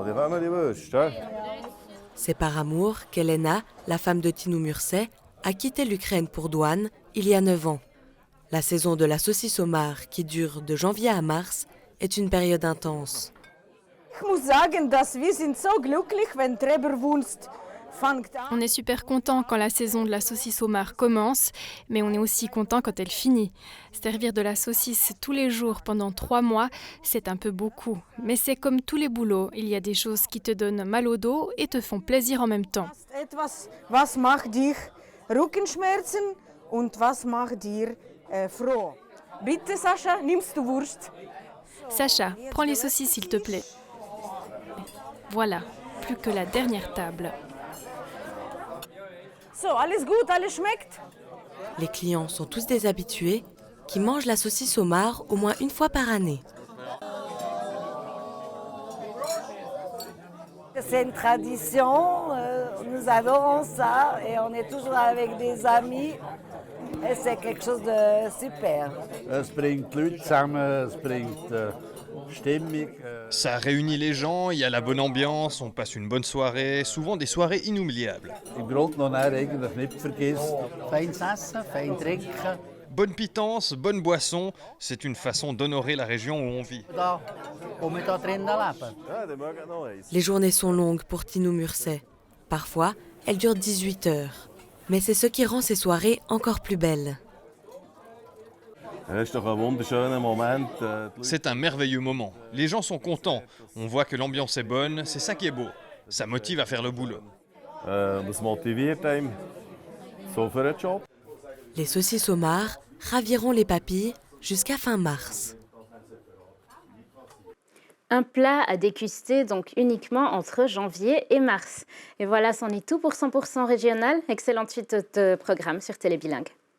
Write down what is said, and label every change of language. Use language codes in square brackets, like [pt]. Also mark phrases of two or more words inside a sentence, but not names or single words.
[de] zusammen, die Würste. Ja? [fr] C'est par amour qu'Elena, la femme de Tinu Murset, a quitté l'Ukraine pour Douane il y a 9 ans. La saison de la saucisse au mar, qui dure de janvier à mars, est une période intense. On est super content quand la saison de la saucisse au mar commence, mais on est aussi content quand elle finit. Servir de la saucisse tous les jours pendant 3 mois, c'est un peu beaucoup. Mais c'est comme tous les boulots, il y a des choses qui te donnent mal au dos et te font plaisir en même temps. [de] Was macht dich Rückenschmerzen und was macht dir froh? Bitte, Sascha, nimmst du Wurst? [fr] Sacha, prends les saucisses s'il te plaît. Voilà, plus que la dernière table. [de] So, alles gut, alles schmeckt? [fr] Les clients sont tous des habitués qui mangent la saucisse au mar au moins une fois par année. C'est une tradition, nous adorons ça et on est toujours avec des amis et c'est quelque chose de super. [de] Es bringt die Leute zusammen, es bringt Stimmung. [fr] Ça réunit les gens, il y a la bonne ambiance, on passe une bonne soirée, souvent des soirées inoubliables. [de] Im Grunde noch eigentlich nicht vergisst. Feines Essen, fein trinken. [fr] Bonne pitance, bonne boisson, c'est une façon d'honorer la région où on vit. [de] Da, wo wir da drinnen leben. Ja, die mögen noch eins. [fr] Les journées sont longues pour Tinu Murset. Parfois, elles durent 18 heures. Mais c'est ce qui rend ces soirées encore plus belles. [de] Das ist doch ein wunderschöner Moment. [fr] C'est un merveilleux moment. Les gens sont contents. On voit que l'ambiance est bonne. C'est ça qui est beau. Ça motive à faire le boulot. [de] Das motiviert einem so für einen Job. [fr] Les saucisses au mar raviront les papilles jusqu'à fin mars. Un plat à déguster donc uniquement entre janvier et mars. Et voilà, c'en est tout pour 100% régional. Excellente suite de programme sur Télé Bilingue.